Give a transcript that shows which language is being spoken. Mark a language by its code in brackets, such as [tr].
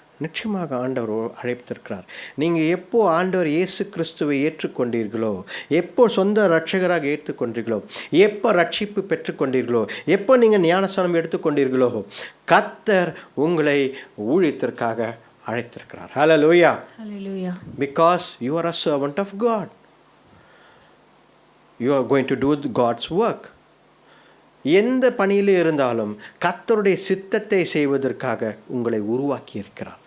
[ta] நிச்சயமாக ஆண்டவர் அழைத்திருக்கிறார். நீங்கள் எப்போ ஆண்டவர் இயேசு கிறிஸ்துவை ஏற்றுக்கொண்டீர்களோ, எப்போ சொந்த ரட்சகராக ஏற்றுக்கொண்டீர்களோ, எப்போ ரட்சிப்பு பெற்றுக்கொண்டீர்களோ, எப்போ நீங்கள் ஞானஸ்நானம் எடுத்துக்கொண்டீர்களோ, கர்த்தர் உங்களை ஊழியத்திற்காக அழைத்திருக்கிறார். ஹல்லேலூயா. [en] Because you are a servant of God. You are going to do God's work. [ta] எந்த பணியில் இருந்தாலும் கர்த்தருடைய சித்தத்தை செய்வதற்காக உங்களை உருவாக்கி இருக்கிறார்.